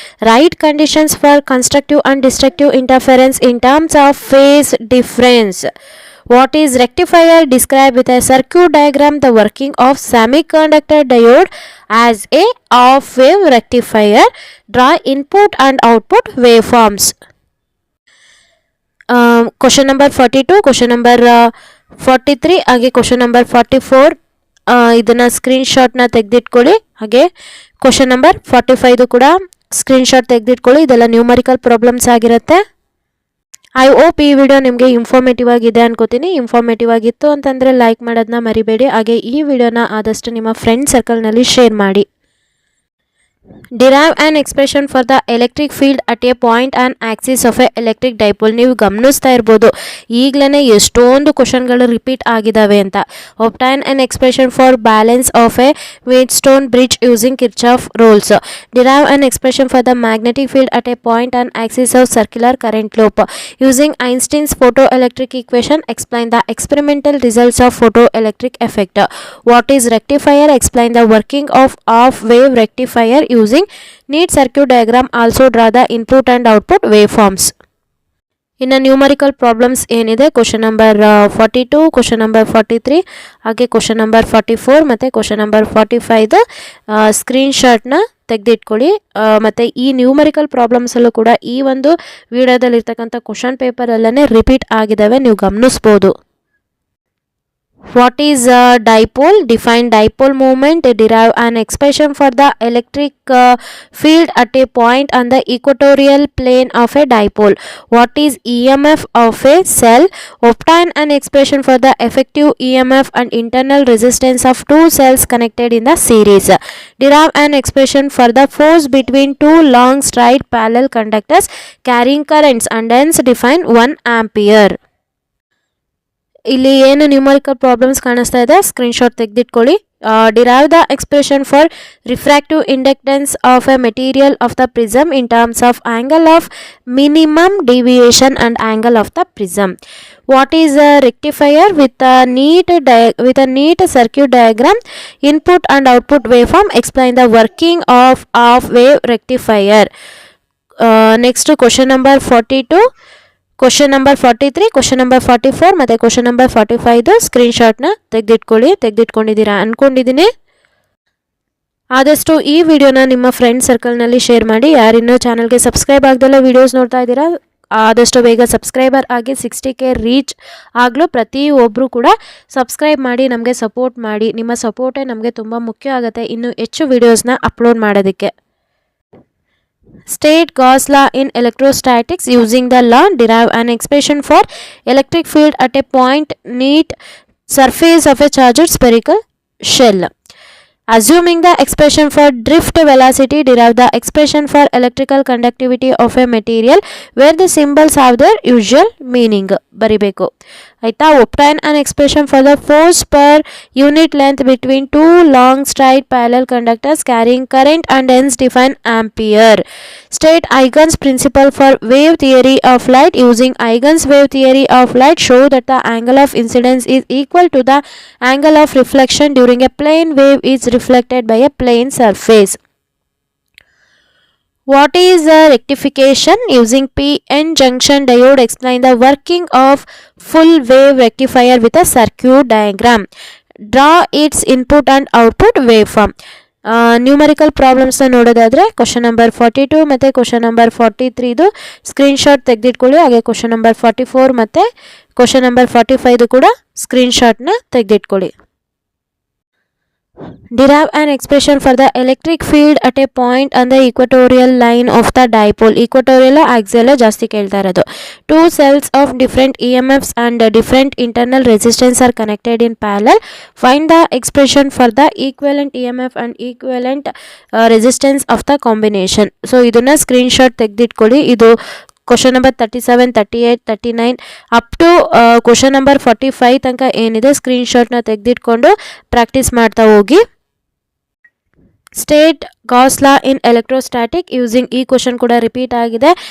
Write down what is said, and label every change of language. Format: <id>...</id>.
<en>Write conditions for constructive and destructive interference in terms of phase difference. What is rectifier? Describe with a circuit diagram the working of semiconductor diode as a off-wave rectifier. Draw input and output waveforms.</en> <kn>Question number 42, question number 43 ಹಾಗೆ question number 44 ಇದನ್ನು ಸ್ಕ್ರೀನ್ಶಾಟ್ನ ತೆಗೆದಿಟ್ಕೊಳ್ಳಿ. ಹಾಗೆ question number 45 ಕೂಡ screenshot ತೆಗೆದಿಟ್ಕೊಳ್ಳಿ. ಇದೆಲ್ಲ numerical problems ಆಗಿರುತ್ತೆ.</kn> <en>I hope</en> <kn>ಈ video ನಿಮಗೆ informative ಆಗಿದೆ ಅನ್ಕೋತೀನಿ. ಇನ್ಫಾರ್ಮೇಟಿವ್ ಆಗಿತ್ತು ಅಂತಂದರೆ ಲೈಕ್ ಮಾಡೋದನ್ನ ಮರಿಬೇಡಿ. ಹಾಗೆ ಈ ವಿಡಿಯೋನ ಆದಷ್ಟು ನಿಮ್ಮ ಫ್ರೆಂಡ್ ಸರ್ಕಲ್ನಲ್ಲಿ ಶೇರ್ ಮಾಡಿ.</kn> <en>Derive an expression for the electric field at a point and axis of a electric dipole.</en> <kn>ನೀವು ಗಮನಿಸ್ತಾ ಇರ್ಬೋದು ಈಗಲೇ ಎಷ್ಟೊಂದು ಕ್ವಶನ್ಗಳು ರಿಪೀಟ್ ಆಗಿದ್ದಾವೆ ಅಂತ.</kn> <en>Obtain an expression for balance of a Wheatstone bridge using Kirchhoff rules. Derive an expression for the magnetic field at a point and axis of circular current loop. Using Einstein's photoelectric equation, explain the experimental results of photoelectric effect. What is rectifier? Explain the working of off-wave rectifier using neat circuit diagram. Also draw the input and output waveforms.</en> <kn>ಇನ್ನು numerical problems ಏನಿದೆ, question number 42, question number 43 ಹಾಗೆ question number 44 ಮತ್ತು question number 45 ಸ್ಕ್ರೀನ್ಶಾಟ್ನ ತೆಗೆದಿಟ್ಕೊಳ್ಳಿ. ಮತ್ತು ಈ numerical ಪ್ರಾಬ್ಲಮ್ಸಲ್ಲೂ ಕೂಡ ಈ ಒಂದು ವಿಡಿಯೋದಲ್ಲಿರ್ತಕ್ಕಂಥ question ಪೇಪರಲ್ಲೇ repeat ಆಗಿದ್ದಾವೆ, ನೀವು ಗಮನಿಸ್ಬೋದು.</kn> <en>What is dipole? Define dipole moment. Derive an expression for the electric field at a point on the equatorial plane of a dipole. What is EMF of a cell? Obtain an expression for the effective EMF and internal resistance of two cells connected in the series. Derive an expression for the force between two long straight parallel conductors carrying currents, and hence define 1 ampere.</en> <kn>ಇಲ್ಲಿ ಏನು numerical problems ಕಾಣಿಸ್ತಾ ಇದೆ screenshot ತೆಗೆದಿಟ್ಕೊಳ್ಳಿ.</kn> <en>Derive the expression for refractive inductance of a material of the prism in terms of angle of minimum deviation and angle of the prism. What is a rectifier with a neat circuit diagram, input and output waveform? Explain the working of wave rectifier. Next to question number 42,</en> <kn>question number 43, question number 44 ಮತ್ತು question number 45 ಸ್ಕ್ರೀನ್ಶಾಟ್ನ ತೆಗೆದಿಟ್ಕೊಂಡಿದ್ದೀರಾ ಅಂದ್ಕೊಂಡಿದ್ದೀನಿ. ಆದಷ್ಟು ಈ ವಿಡಿಯೋನ ನಿಮ್ಮ friend ಸರ್ಕಲ್ನಲ್ಲಿ share ಮಾಡಿ. ಯಾರಿನ್ನೂ ಚಾನಲ್ಗೆ subscribe ಆಗದೆಲ್ಲ videos ನೋಡ್ತಾ ಇದ್ದೀರಾ ಆದಷ್ಟು ಬೇಗ ಸಬ್ಸ್ಕ್ರೈಬರ್ ಆಗಿ 60K ರೀಚ್ ಆಗಲು ಪ್ರತಿಯೊಬ್ಬರು ಕೂಡ ಸಬ್ಸ್ಕ್ರೈಬ್ ಮಾಡಿ ನಮಗೆ ಸಪೋರ್ಟ್ ಮಾಡಿ. ನಿಮ್ಮ ಸಪೋರ್ಟೇ ನಮಗೆ ತುಂಬ ಮುಖ್ಯ ಆಗುತ್ತೆ ಇನ್ನೂ ಹೆಚ್ಚು ವೀಡಿಯೋಸ್ನ ಅಪ್ಲೋಡ್ ಮಾಡೋದಕ್ಕೆ.</kn> <en>State Gauss law in electrostatics. Using the law, derive an expression for electric field at a point neat surface of a charged spherical shell. Assuming the expression for drift velocity, derive the expression for electrical conductivity of a material where the symbols have their usual meaning.</en> <kn>ಬರಿಬೇಕು ಆಯ್ತಾ.</kn> <en>obtain an expression for the force per unit length between two long straight parallel conductors carrying current and hence define ampere. State Huygens principle for wave theory of light. Using Huygens wave theory of light, show that the angle of incidence is equal to the angle of reflection during a plane wave is reflected by a plane surface. What is a rectification? Using PN junction diode, explain the working of full wave rectifier with a circuit diagram. Draw its input and output waveform.</en> <kn>Numerical ಪ್ರಾಬ್ಲಮ್ಸ್ನ ನೋಡೋದಾದರೆ question number 42 ಮತ್ತು question number 43 screenshot ತೆಗೆದಿಟ್ಕೊಳ್ಳಿ. ಹಾಗೆ question number 44 ಮತ್ತು question number 45 ಕೂಡ ಸ್ಕ್ರೀನ್ಶಾಟ್ನ ತೆಗೆದಿಟ್ಕೊಳ್ಳಿ.</kn> <en>Derive an expression for the electric field at a point on the equatorial line of the dipole.</en> <kn>Equatorial axial ಜಾಸ್ತಿ ಕೇಳ್ತಾ ಇರೋದು.</kn> <en>Two cells of different EMFs and different internal resistance are connected in parallel. Find the expression for the equivalent EMF and equivalent resistance of the combination.</en> <kn>So ಇದನ್ನ screenshot ತೆಗೆದಿಟ್ಕೊಳ್ಳಿ. ಇದು question number 37, 38, 39 up to question number 45 ತನಕ ಏನಿದೆ ಸ್ಕ್ರೀನ್ಶಾಟ್ನ ತೆಗೆದಿಟ್ಕೊಂಡು practice ಮಾಡ್ತಾ ಹೋಗಿ.</kn> <en>State Gauss law in electrostatic. Using</en> <kn>ಈ question ಕೂಡ repeat ಆಗಿದೆ.</kn>